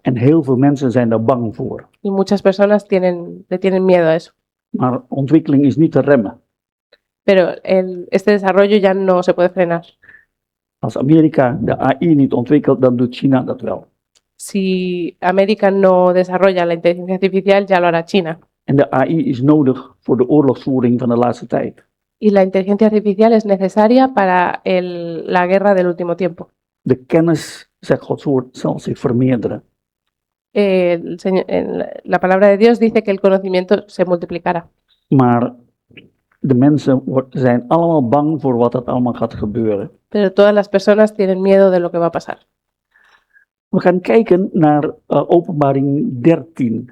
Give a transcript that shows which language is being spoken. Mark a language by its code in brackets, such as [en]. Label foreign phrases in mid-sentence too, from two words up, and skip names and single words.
[nl] En heel veel mensen zijn daar bang voor. [es] Y muchas personas le tienen miedo a eso. [nl] Maar ontwikkeling is niet te remmen. [es] Pero este desarrollo ya no se puede frenar. [nl] Als Amerika de AI niet ontwikkelt, dan doet China dat wel. [es] Si América no desarrolla la inteligencia artificial, ya lo hará China. [nl] En de AI is nodig voor de oorlogsvoering van de laatste tijd. [es] Y la inteligencia artificial es necesaria para la guerra del último tiempo. [nl] De kennis, zegt Gods woord, zal zich vermeerderen. [es] La palabra de Dios dice que el conocimiento se multiplicará. [nl] Maar de mensen zijn allemaal bang voor wat er allemaal gaat gebeuren. [es] Pero todas las personas tienen miedo de lo que va a pasar. [nl] We gaan kijken naar Openbaring 13.